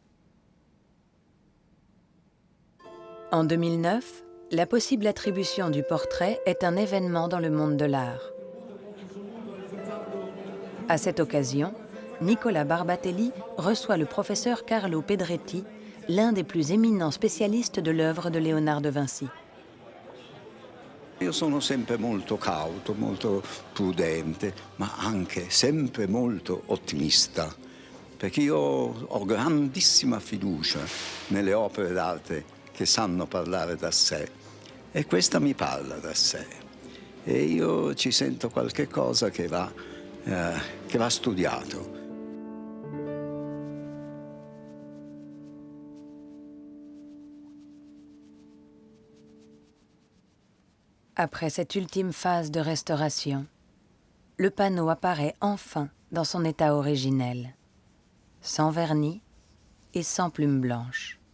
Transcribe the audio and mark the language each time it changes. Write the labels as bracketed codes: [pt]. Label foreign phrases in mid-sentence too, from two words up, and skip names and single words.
[fr] En 2009, la possible attribution du portrait est un événement dans le monde de l'art. À cette occasion, Nicola Barbatelli reçoit le professeur Carlo Pedretti, l'un des plus éminents spécialistes de l'œuvre de Léonard de Vinci. [it] Io sono sempre molto cauto, molto prudente, ma anche sempre molto ottimista, perché io ho grandissima fiducia nelle opere d'arte che sanno parlare da sé, e questa mi parla da sé. E io ci sento qualche cosa che va studiato. [fr] Après cette ultime phase de restauration, le panneau apparaît enfin dans son état originel, sans vernis et sans plume blanche.